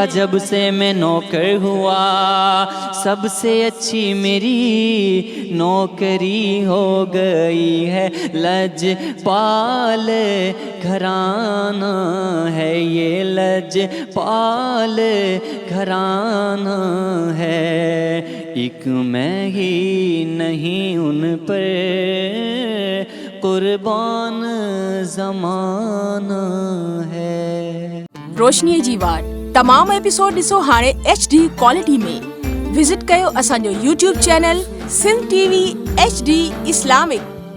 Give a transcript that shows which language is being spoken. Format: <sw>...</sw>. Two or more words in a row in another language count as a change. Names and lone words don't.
<ur>جب سے میں نوکر ہوا، سب سے اچھی میری نوکری ہو گئی ہے، لج پال گھرانہ ہے، یہ لج پال گھرانہ ہے، ایک میں ہی نہیں ان پر قربان زمانہ ہے.</ur> <sd>روشنی جی وار تمام ایپیسوڈ ॾिसो हाणे</sd> <en>HD quality</en> <sd>में. विज़िट कयो असांजो YouTube चैनल सिंध TV HD इस्लामिक.</sd>